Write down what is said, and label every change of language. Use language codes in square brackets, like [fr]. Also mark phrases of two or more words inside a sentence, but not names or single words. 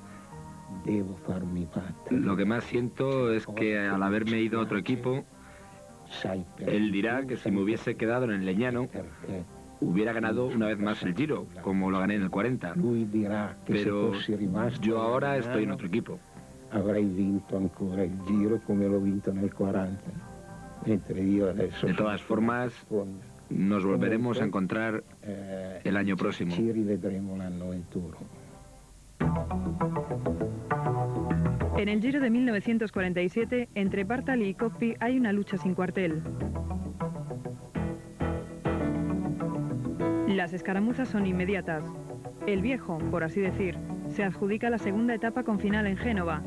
[es] Lo que más siento es que al haberme ido a otro equipo, él dirá que si me hubiese quedado en el Legnano, hubiera ganado una vez más el Giro, como lo gané en el 40. Pero yo ahora estoy en otro equipo. [it] Avrei vinto ancora il Giro come l'ho vinto nel 40, mentre io adesso... [es] De todas formas, nos volveremos a encontrar el año próximo. [it] Ci rivedremo l'anno 21. [es] En el Giro de 1947, entre Bartali y Coppi hay una lucha sin cuartel. Las escaramuzas son inmediatas. El viejo, por así decir, se adjudica la segunda etapa con final en Génova.